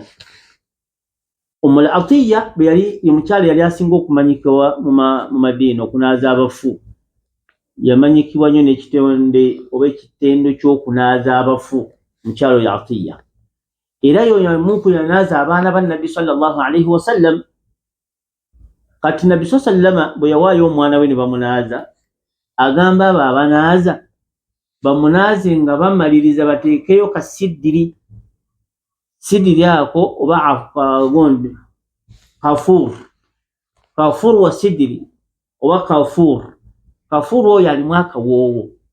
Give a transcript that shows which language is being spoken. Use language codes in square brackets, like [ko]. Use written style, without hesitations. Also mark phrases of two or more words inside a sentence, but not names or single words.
[lg] Ummu Atiya bwe yali omukyala yali asinga okumanyikibwa mu Madiina okunaaza abafu. Yamanyikibwa nnyo n'ekitonde oba ekitendo ky'okunaaza abafu mukyala oyo Atiya. Era y'omu ku yanaaza abaana ba Nabbi [ar] sallallahu alayhi wa sallam. [lg] Kati Nabbi sallama bwe yawaayo omwana we ne bamunaaza, agamba abo abanaaza bamunaaze nga bamaliriza bateekeyo ka sidiri ako oba kafur wa sidiri oba kafur oyo alimu akawoowo.